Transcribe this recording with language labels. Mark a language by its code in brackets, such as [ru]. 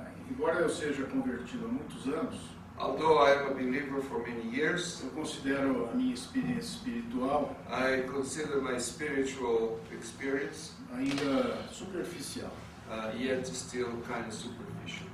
[pt] embora eu seja convertido há muitos anos, [en] Although I am a believer for many years, [pt] eu considero a minha experiência espiritual [en] I consider my spiritual experience [pt] ainda superficial. [en] yet still kind of superficial.